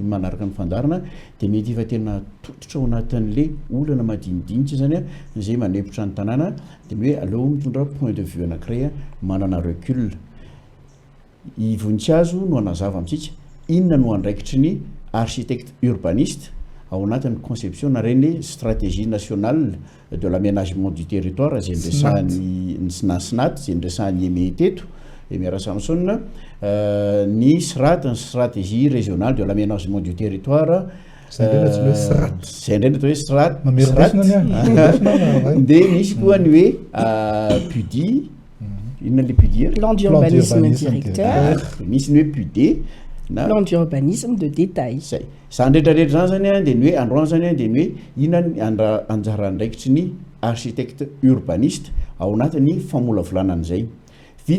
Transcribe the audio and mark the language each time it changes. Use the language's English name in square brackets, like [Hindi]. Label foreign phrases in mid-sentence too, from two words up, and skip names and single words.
[Malagasy] manaraka ny fandarana dia mety efa tena tototra ao anatin'le olana madinidinitra zany zay manempotra ny tanàna dia hoe aleo mitondra [French] point de vue [Malagasy] anankiray manana recul i voninkazo no anazava amintsika inona no andraikitry ny [French] architecte urbaniste [Malagasy] ao anatin'ny conception na reny [French] stratégie nationale de l'aménagement du territoire [Malagasy] zay ndresahany ny SNAT zay ndresahany eme teto Emira Samson ny SRAT ny [French] stratégie régionale de l'aménagement du territoire [Malagasy] zay ndreny atao hoe SRAT dia misy koa ny hoe PUDI inona le PUDI [French] plan d'urbanisme directeur [Malagasy] misy ny hoe PUD [French] plan d'urbanisme de détail [Malagasy] zay zany rehetrarehetra zany zany dia ny hoe androany zany dia ny hoe inona anjara andraikitry ny [French] architecte urbaniste [Malagasy] ao anatin'ny famolavolanan'izay vity